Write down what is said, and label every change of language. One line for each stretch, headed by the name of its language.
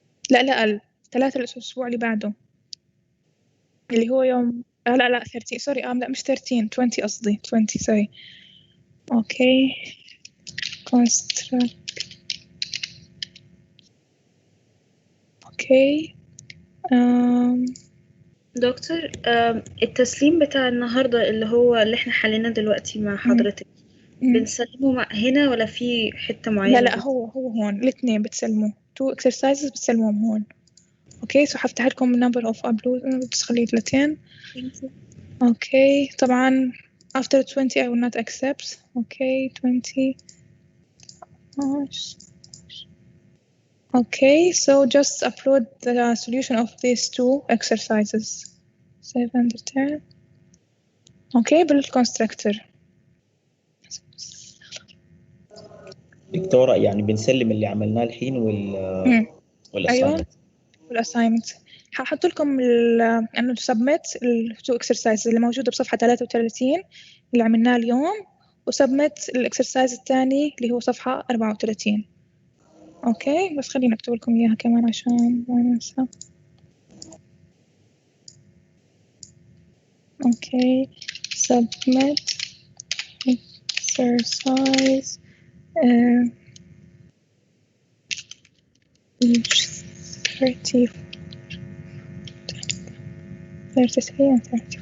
Arabic: لا 3 الأسبوع اللي بعده اللي هو يوم لا 13 سوري لا مش 13 20 قصدي 20 سوري. اوكي construct. اوكي دكتور، التسليم بتاع النهاردة اللي احنا حليناه دلوقتي مع حضرتك بنسلمه هنا ولا في حتة معينة؟ لا هو هون الاثنين بتسلموا 2 exercises بتسلموهم هون. اوكي سو حفتح لكم
English: number of upload
Arabic: بس خليه 30. اوكي طبعا
English: after 20 I will not accept. okay 20. okay, so just upload the solution of these 2 exercises. Save and return. okay
Arabic: بالconstructor. دكتورة يعني بنسلم اللي عملناه الحين أيوة والأسايمنت هحط لكم إنه submit ال 2 exercises اللي موجودة بصفحة 33 اللي عملناه اليوم، وسبمت الإكسرسايز الثاني اللي هو صفحة 34. أوكي بس خليني أكتب لكم إياها كمان عشان ما ننسى. أوكي
English: submit exercise page 33 and 34.